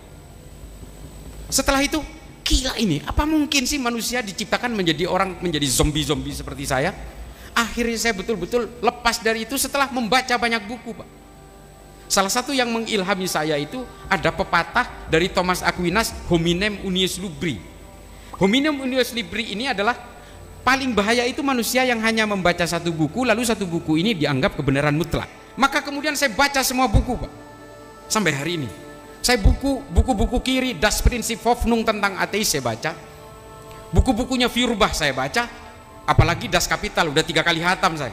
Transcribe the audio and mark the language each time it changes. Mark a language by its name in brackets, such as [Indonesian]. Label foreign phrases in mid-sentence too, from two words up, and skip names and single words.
[Indonesian] Setelah itu gila ini, apa mungkin sih manusia diciptakan menjadi orang, menjadi zombie-zombie seperti saya? Akhirnya saya betul-betul lepas dari itu setelah membaca banyak buku, Pak. Salah satu yang mengilhami saya itu ada pepatah dari Thomas Aquinas, [Latin] hominem unius lubri. Hominem unius lubri [Indonesian] ini adalah paling bahaya itu manusia yang hanya membaca satu buku, lalu satu buku ini dianggap kebenaran mutlak. Maka kemudian saya baca semua buku, Pak. Sampai hari ini. Saya buku-buku kiri, Das Prinzip Hoffnung tentang ateis saya baca. Buku-bukunya Feuerbach saya baca. Apalagi Das Kapital, udah 3 kali hatam saya.